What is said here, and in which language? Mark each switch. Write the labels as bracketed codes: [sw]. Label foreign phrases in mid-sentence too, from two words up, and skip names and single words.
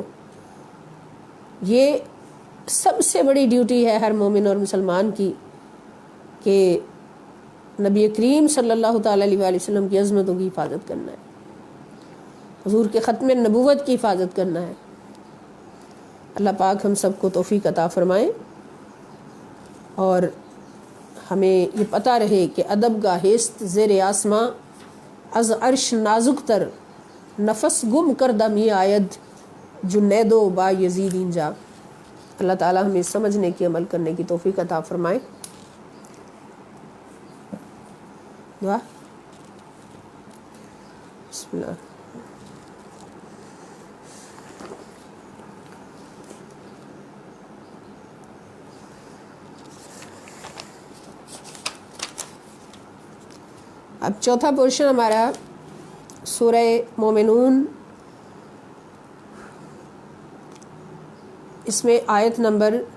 [ur] یہ سب سے بڑی ڈیوٹی ہے ہر مومن اور مسلمان کی کہ نبی کریم [ar] صلی اللہ تعالی علیہ وآلہ وسلم [ur] کی عظمتوں کی حفاظت کرنا ہے، حضور کے ختم نبوت کی حفاظت کرنا ہے۔ اللہ پاک ہم سب کو توفیق عطا فرمائے، اور ہمیں یہ پتہ رہے کہ ادب کا [fa] ہست زیر آسماں، از عرش نازک تر، نفس گم کردہ می آید، جنید و با یزید اینجا۔ [ur] اللہ تعالی ہمیں سمجھنے کی، عمل کرنے کی توفیق عطا فرمائے۔ دعا بسم اللہ۔ اب چوتھا پورشن ہمارا سورہ مومنون، اس میں آیت نمبر